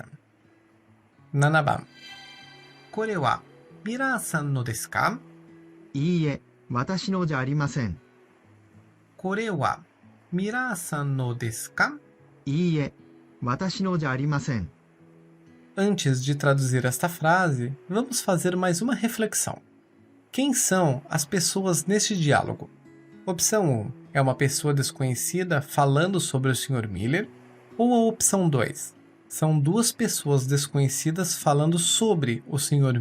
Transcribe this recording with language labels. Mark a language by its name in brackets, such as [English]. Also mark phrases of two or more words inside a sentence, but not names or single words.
[Japanese] 7 番これはミラーさんのですか？いいえ、私のじゃありません。これはミラーさんのですか？いいえ、私のじゃありません。 [Portuguese] Antes de traduzir esta frase, vamos fazer mais uma reflexão. Quem são as pessoas neste diálogo? Opção 1 é uma pessoa desconhecida falando sobre o Sr. Miller? Ou a opção 2? São duas pessoas desconhecidas falando sobre o Sr.